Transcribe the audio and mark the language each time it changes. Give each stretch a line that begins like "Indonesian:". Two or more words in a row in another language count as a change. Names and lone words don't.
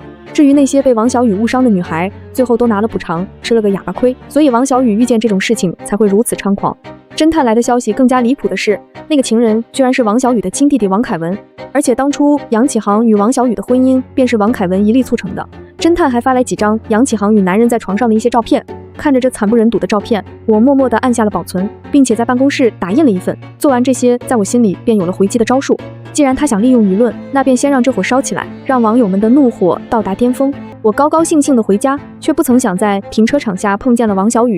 Chinese: 至於那些被王小雨誤傷的女孩，最後都拿了補償，吃了個啞巴虧。所以王小雨遇見這種事情才會如此猖狂。偵探來的消息更加離譜的是，那個情人居然是王小雨的親弟弟王凱文，而且當初楊啟航與王小雨的婚姻便是王凱文一力促成的。偵探還發來幾張楊啟航與男人在床上的一些照片，看着這慘不忍睹的照片，我默默地按下了保存，並且在辦公室打印了一份。做完這些，在我心裡便有了回擊的招數。既然他想利用輿論，那便先讓這火燒起來，讓網友們的怒火到達巔峰。我高高興興地回家，卻不曾想在停車場下碰見了王小雨。